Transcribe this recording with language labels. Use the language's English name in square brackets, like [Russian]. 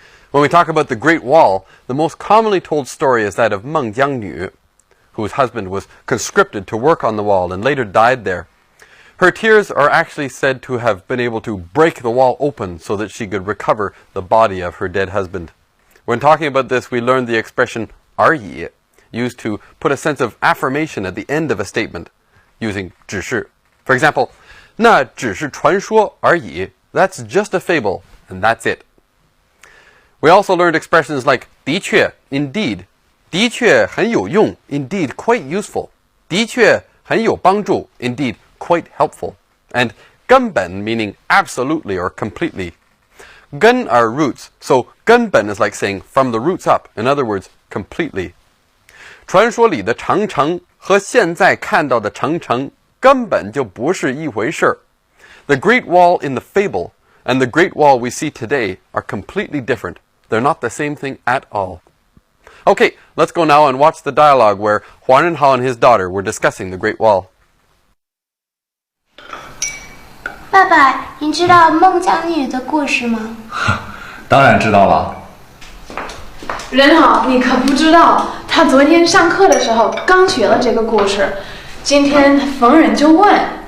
[English] When we talk about the Great Wall, the most commonly told story is that of Meng Jiangnu, whose husband was conscripted to work on the wall and later died there. Her tears are actually said to have been able to break the wall open so that she could recover the body of her dead husband. When talking about this, we learned the expression 而已, used to put a sense of affirmation at the end of a statement, using 只是. For example, [Chinese] 那只是传说而已. [English] That's just a fable, and that's it. We also learned expressions like 的确, indeed, [Chinese] 的确很有用, [English] indeed quite useful, [Chinese] 的确很有帮助, [English] indeed quite helpful, and 根本 meaning absolutely or completely. 根 are roots, so 根本 is like saying from the roots up, in other words, completely. [Chinese] 传说里的长城和现在看到的长城根本就不是一回事儿. [English] The Great Wall in the fable and the Great Wall we see today are completely different. They're not the same thing at all. Okay, let's go now and watch the dialogue where Huan Renhao and his daughter were discussing the Great Wall. [Chinese] 爸爸，你知道孟姜女的故事吗？当然知道了。人好，你可不知道，他昨天上课的时候刚学了这个故事，今天逢人就问。